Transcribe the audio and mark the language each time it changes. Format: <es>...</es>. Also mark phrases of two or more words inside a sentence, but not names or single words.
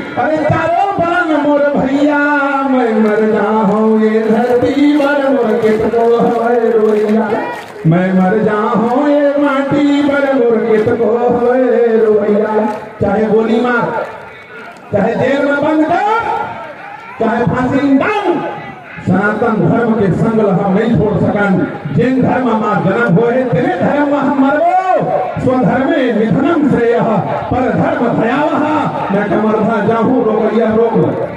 <hne>अरे चारों बरन मोर भैया मैं मर जाऊं ये धरती पर मोर कितको हवे रोइया, मैं मर जाऊं ये माटी पर मोर कितको हवे रोइया। चाहे गोली मार, चाहे जेल में बंद कर, चाहे फांसी में डाल, सनातन धर्म के संग हम नहीं छोड़ सकन। जिन धर्म में जन्म होए तेरे धर्म हम मरबो,</hne> <sa>स्वधर्मे निधनम श्रेय पर धर्म भयावह,</sa> <hne>मैं कमरधा जाहूं रोकैया रोक ल।</hne>